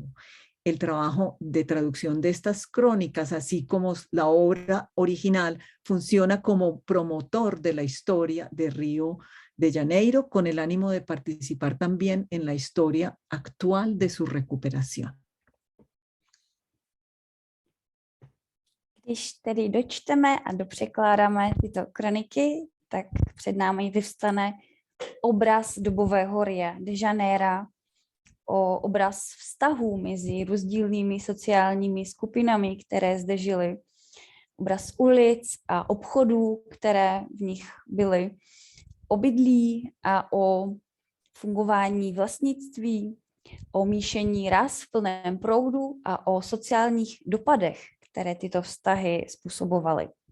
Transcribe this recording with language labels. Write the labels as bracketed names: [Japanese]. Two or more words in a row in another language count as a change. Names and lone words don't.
[Spanish] El trabajo de traducción de estas crónicas, así como la obra original, funciona como promotor de la historia de Río de Janeiro, con el ánimo de participar también en la historia actual de su recuperación. [Czech] Když tedy dočteme a dopřekládáme tyto kroniky, tak před námi vyvstane obraz dobového Ria de Janeiro, obraz vztahů mezi rozdílnými sociálními skupinami, které zde žily, obraz ulic a obchodů, které v nich byly, obydlí a o fungování vlastnictví, o míšení ras v plném proudu a o sociálních dopadech, které tyto vztahy způsobovaly.